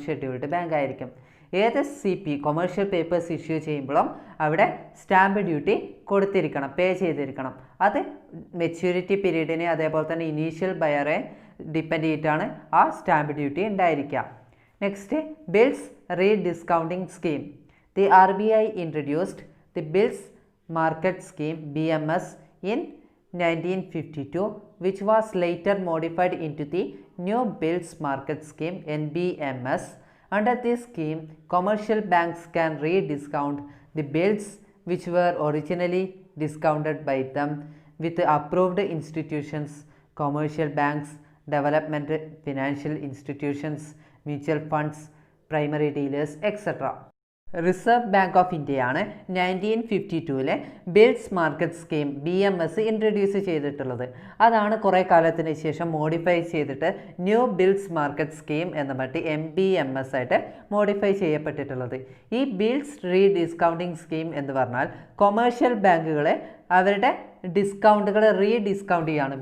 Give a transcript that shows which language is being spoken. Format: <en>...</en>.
<ml>Scheduled bank ആയിരിക്കും. ഏത് CP commercial papers issue ചെയ്യുമ്പോഴും അവിടെ സ്റ്റാമ്പ് ഡ്യൂട്ടി കൊടുത്തിരിക്കണം, പേ ചെയ്തിരിക്കണം. അത് മെച്യൂരിറ്റി പീരീഡിനെ അതേപോലെ തന്നെ ഇനീഷ്യൽ ബയറെ ഡിപ്പെൻഡ് ചെയ്തിട്ടാണ് ആ സ്റ്റാമ്പ് ഡ്യൂട്ടി ഉണ്ടായിരിക്കുക.</ml> <en>Next, bills rediscounting scheme. The RBI introduced the bills market scheme BMS in 1952, which was later modified into the New Bills Market Scheme NBMS. Under this scheme, commercial banks can rediscount the bills which were originally discounted by them with approved institutions, commercial banks, development financial institutions, mutual funds, primary dealers, etc.</en> <ml>Reserve bank of ഇന്ത്യയാണ് 1952 bills market scheme BMS introduce ചെയ്തിട്ടുള്ളത്. അതാണ് കുറേ കാലത്തിന് ശേഷം modify ചെയ്തിട്ട് new bills market scheme എന്ന മറ്റ് MBMS ആയിട്ട് മോഡിഫൈ ചെയ്യപ്പെട്ടിട്ടുള്ളത്. ഈ ബിൽസ് റീഡിസ്കൗണ്ടിങ് സ്കീം എന്ന് പറഞ്ഞാൽ കൊമേഴ്ഷ്യൽ ബാങ്കുകളെ അവരുടെ ഡിസ്കൗണ്ടുകൾ റീഡിസ്കൗണ്ട് ചെയ്യാണ്.</ml>